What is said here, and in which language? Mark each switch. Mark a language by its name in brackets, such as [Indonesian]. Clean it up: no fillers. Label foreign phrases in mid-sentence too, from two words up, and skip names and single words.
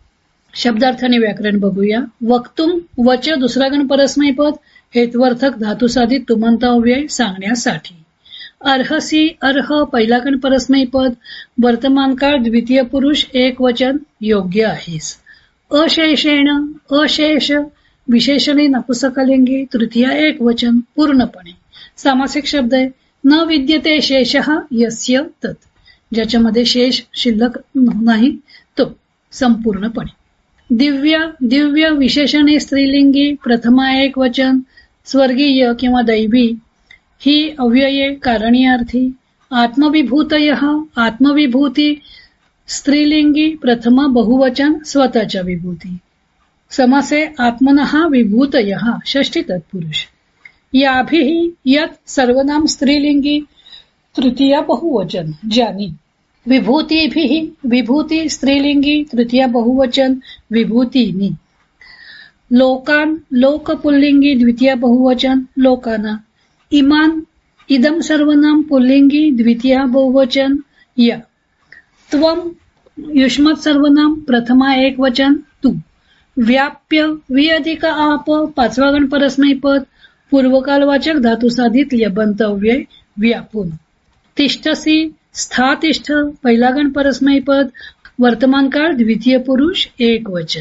[Marathi] शब्दार्थाने व्याकरण बघूया. वक्तुम वच दुसरा गण परस्मैपद, हेत्वर्थक धातुसाधित तुमंत अव्यय सांगण्यासाठी. अर्हसी अर्ह पहिला गण परस्मैपद, वर्तमान काळ द्वितीय पुरुष एक वचन योग्य आहेस. अशेषेण अशेष विशेषणे नपुंसकलिंगी तृतीय एक वचन पूर्णपणे. सामासिक शब्द आहे. [Sanskrit] न विद्यते शेषः यस्य तत्, [Marathi] ज्याच्यामध्ये शेष शिल्लक नाही तो संपूर्णपणे. दिव्य दिव्य विशेषणे स्त्रीलिंगी प्रथमा एक वचन, स्वर्गीय किंवा दैवी ही अव्यये कारणार्थी. आत्मविभूतयः आत्मविभूती स्त्रीलिंगी प्रथमा बहुवचन स्वतःच्या विभूती. [Sanskrit] समासे आत्मनः विभूतयः षष्ठी तत्पुरुष. [Marathi] याभिः यत सर्वनाम स्त्रीलिंगी तृतीया बहुवचन ज्यानी. विभूतिभिः विभूती स्त्रीलिंगी तृतीया बहुवचन विभूतीनी. लोकान लोक पुल्लिंगी द्वितीया बहुवचन लोकाना. इमान इदम सर्वनाम पुल्लिंगी द्वितीया बहुवचन या. त्वम युष्मत् सर्वनाम प्रथमा एक वचन तू. व्याप्य वि अधिक आप पाचवा गण परस्मैपद, पूर्वकालवाचक धातुसाधित ल्यबंत अव्यय व्यापून. तिष्ठसी स्थातिष्ठ पहिला गण परस्मैपद, वर्तमान काळ द्वितीय पुरुष एक वचन.